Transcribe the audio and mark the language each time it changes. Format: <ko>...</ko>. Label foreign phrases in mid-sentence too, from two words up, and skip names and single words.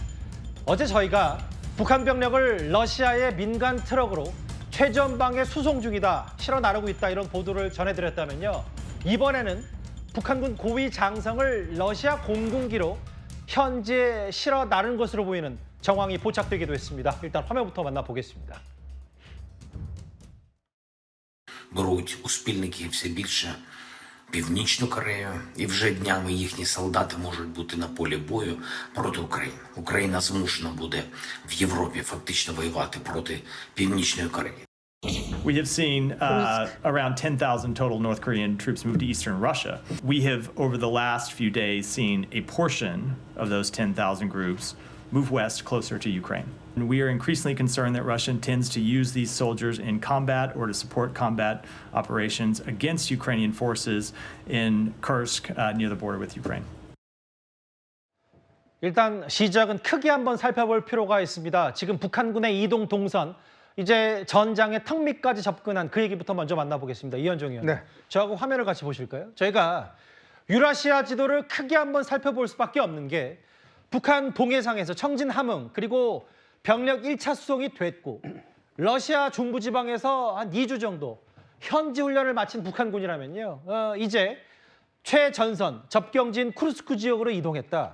<ko>어제 저희가 북한 병력을 러시아의 민간 트럭으로 최전방에 수송 중이다, 실어 나르고 있다, 이런 보도를 전해드렸다면요, 이번에는 북한군 고위 장성을 러시아 공군기로 현지에 실어 나른 것으로 보이는 정황이 포착되기도 했습니다. 일단 화면부터 만나보겠습니다.</ko> <uk>Беруть у спільників все більше Північну Корею, і вже днями їхні солдати можуть бути на полі бою проти України. Україна змушена буде в Європі фактично воювати проти Північної Кореї.</uk> <en>We have seen around 10,000 total North Korean troops move to eastern Russia. We have, over the last few days, seen a portion of those 10,000 groups move west closer to Ukraine. And we are increasingly concerned that Russia intends to use these soldiers in combat or to support combat operations against Ukrainian forces in Kursk, near the border with Ukraine.</en> <ko>일단 시작은 크게 한번 살펴볼 필요가 있습니다. 지금 북한군의 이동 동선, 이제 전장의 턱 밑까지 접근한 그 얘기부터 먼저 만나보겠습니다. 이현종 의원. 네. 저하고 화면을 같이 보실까요? 저희가 유라시아 지도를 크게 한번 살펴볼 수밖에 없는 게, 북한 동해상에서 청진 함흥, 그리고 병력 1차 수송이 됐고, 러시아 중부지방에서 한 2주 정도 현지 훈련을 마친 북한군이라면요, 이제 최전선 접경지인 쿠르스크 지역으로 이동했다.</ko>